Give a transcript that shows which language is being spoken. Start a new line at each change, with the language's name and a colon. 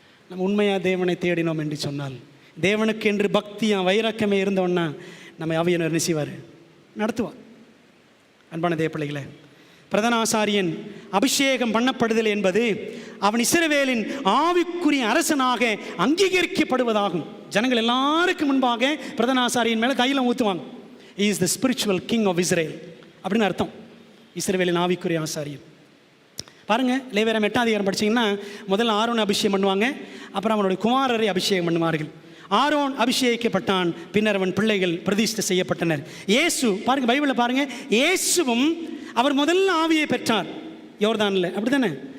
Tamil: நம்ம உண்மையாக தேவனை தேடினோம் என்று சொன்னால், தேவனுக்கு என்று பக்தியாக வைராக்கியமே இருந்தோன்னா நம்ம ஆவியானவர் என்ன செய்வார்? நடத்துவார். அன்பான தேவ பிள்ளைகளே, பிரதான ஆசாரியன் அபிஷேகம் பண்ணப்படுதல் என்பது அவன் இஸ்ரவேலின் ஆவிக்குரிய அரசனாக அங்கீகரிக்கப்படுவதாகும். ஜனங்கள் எல்லாருக்கும் முன்பாக பிரதான ஆசாரியன் மேலே தைலம் ஊற்றுவாங்க.
English: He is the spiritual king of Israel
Tamil: அப்படின்னு அர்த்தம். இஸ்ரவேலின் ஆவிக்குரிய ஆசாரியன். பாருங்கள், லேவியராகமம் 8ஆம் அதிகாரம் படிச்சிங்கன்னா முதல்ல ஆரோன் அபிஷேகம் பண்ணுவாங்க, அப்புறம் அவனுடைய குமாரரை அபிஷேகம் பண்ணுவார்கள். ஆரோன் அபிஷேகிக்கப்பட்டான், பின்னர் அவன் பிள்ளைகள் பிரதிஷ்டை செய்யப்பட்டனர். இயேசு பாருங்கள், பைபிளில் பாருங்கள், இயேசுவும் அவர் முதல்ல ஆவியை பெற்றார் யோர்தானில், அப்படி தானே?